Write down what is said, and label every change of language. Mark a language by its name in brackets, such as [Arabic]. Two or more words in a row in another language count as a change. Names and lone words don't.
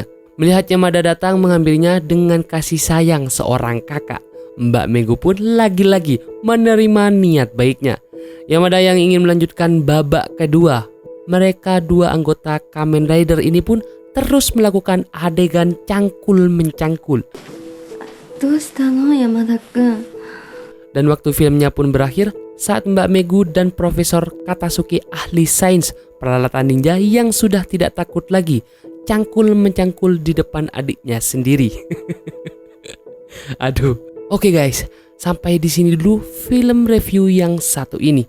[Indonesian] Melihat Yamada datang menghampirinya dengan kasih sayang seorang kakak, Mbak Megu pun lagi-lagi menerima niat baiknya. Yamada yang ingin melanjutkan babak kedua. Mereka dua anggota Kamen Rider ini pun terus melakukan adegan cangkul-mencangkul. [Japanese] どうしたの山田くん [Indonesian] Dan waktu filmnya pun berakhir saat Mbak Megu dan Profesor Katasuki ahli sains peralatan ninja yang sudah tidak takut lagi cangkul-mencangkul di depan adiknya sendiri. Aduh. Oke guys, sampai di sini dulu [English] film review [Indonesian] yang satu ini.